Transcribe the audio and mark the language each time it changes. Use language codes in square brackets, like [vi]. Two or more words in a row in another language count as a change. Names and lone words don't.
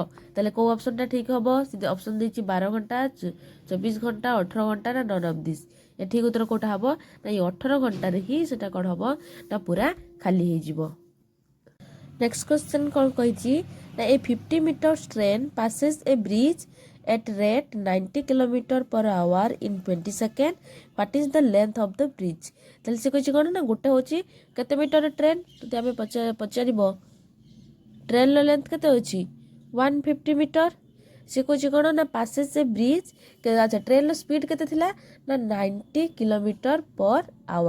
[or] ତାହେଲେ କେଉଁ ଅପସନ୍ଟା ଠିକ୍ ହେବ ଅପସନ୍ ଦେଇଛି 12 ଘଣ୍ଟା 24 ଘଣ୍ଟା 18 ଘଣ୍ଟା ନା [en] none of this. [or] ଏ ଠିକ୍ ଉତ୍ତର କେଉଁଟା ହେବ ନା ଏଇ 18 ଘଣ୍ଟାରେ ହିଁ ସେଟା କ'ଣ ହେବ ନା ପୁରା ଖାଲି ହେଇଯିବ। [en] next question [or] କ'ଣ କହିଛି ନା [en] a 50 meters train passes a bridge at rate 90 km/h in 20 seconds. What is the length of the bridge? [or] ତାହେଲେ ସେ କହିଛି କ'ଣ ନା ଗୋଟେ ହେଉଛି କେତେ ମିଟର ଟ୍ରେନ୍ ଯଦି ଆମେ ପଚାରିବ ଟ୍ରେନ୍ର ଲେନ୍ଥ କେତେ ଅଛି 150 ମିଟର। ସେ କହୁଛି କ'ଣ ନା [en] passes a bridge [or] ଆଚ୍ଛା ଟ୍ରେନ୍ର ସ୍ପିଡ୍ କେତେ ଥିଲା ନା 90 km/h।